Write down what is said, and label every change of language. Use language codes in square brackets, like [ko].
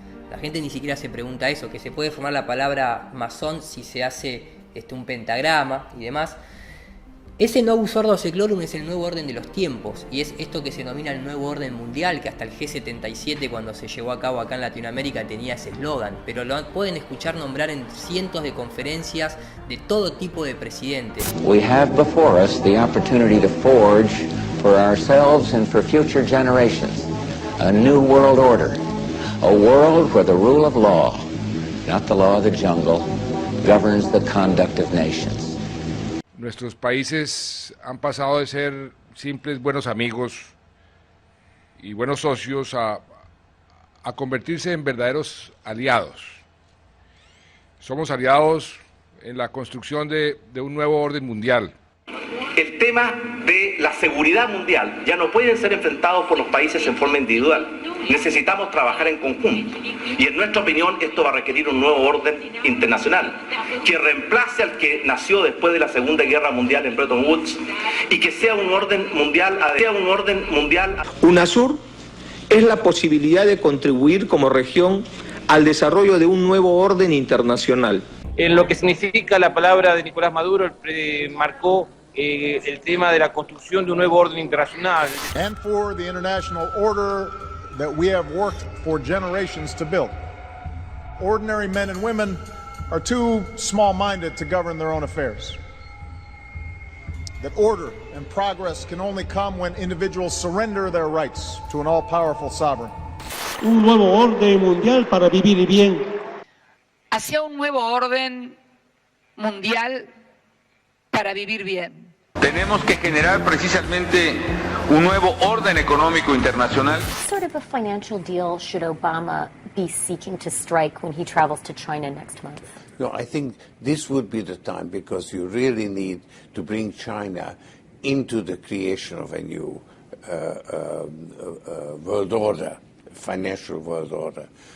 [es] La gente ni siquiera se pregunta eso, que se puede formar la palabra masón si se hace un pentagrama y demás. Ese Novus Ordo Seclorum es el nuevo orden de los tiempos, y es esto que se denomina el nuevo orden mundial, que hasta el G77 cuando se llevó a cabo acá en Latinoamérica tenía ese eslogan, pero lo pueden escuchar nombrar en cientos de conferencias de todo tipo de presidentes. [en] We have before us the opportunity to forge for ourselves and for future generations a new world order, a world where the rule of law, not the law of the jungle, governs the conduct of nations. [es] Nuestros países han pasado de ser simples buenos amigos y buenos socios a convertirse en verdaderos aliados. Somos aliados en la construcción de un nuevo orden mundial. El tema de la seguridad mundial ya no pueden ser enfrentados por los países en forma individual. Necesitamos trabajar en conjunto. Y en nuestra opinión esto va a requerir un nuevo orden internacional que reemplace al que nació después de la Segunda Guerra Mundial en Bretton Woods y que sea un orden mundial. UNASUR es la posibilidad de contribuir como región al desarrollo de un nuevo orden internacional. En lo que significa la palabra de Nicolás Maduro, marcó el tema de la construcción de un nuevo orden internacional. [en] And for the international order that we have worked for generations to build. Ordinary men and women are too small-minded to govern their own affairs. That order and progress can only come when individuals surrender their rights to an all-powerful sovereign. [es] Un nuevo orden mundial para vivir bien. Hacia un nuevo orden mundial para vivir bien. Tenemos que generar precisamente un nuevo orden económico internacional. [en] What sort of a financial deal should Obama be seeking to strike when he travels to China next month? No, I think this would be the time because you really need to bring China into the creation of a new world order, financial world order.